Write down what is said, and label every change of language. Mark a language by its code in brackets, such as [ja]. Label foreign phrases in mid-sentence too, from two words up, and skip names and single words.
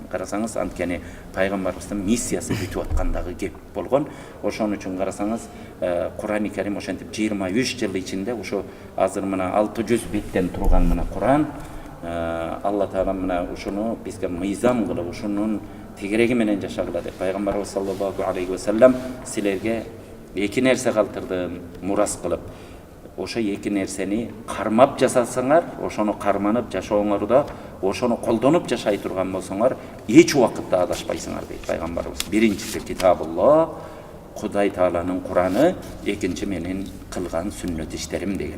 [ky] Карасаңыз, анткени пайгамбарыбыздын миссиясы бүтүп аткандагы кеп болгон. Ошон үчүн карасаңыз, Курани Карим ошентип 23 жыл ичинде ошо азыр мына 600 беттен турган мына Куран, Алла Таала мына ушуну бизге мыйзам кылып, ушунун тегереги менен жашагыла деп пайгамбарыбыз [ar] صلى الله عليه وسلم [ky] силерге эки нерсе калтырдым мурас кылып. Ошо эки нерсени кармап жасасаңар, ошону карманып жашооңордо, ошону колдонуп жашай турган болсоңор, эч убакытта адашпайсыңар дейт пайгамбарыбыз. Биринчиси китабулла, Кудай Тааланын Кураны, экинчи менин кылган сүннөт иштерим деген.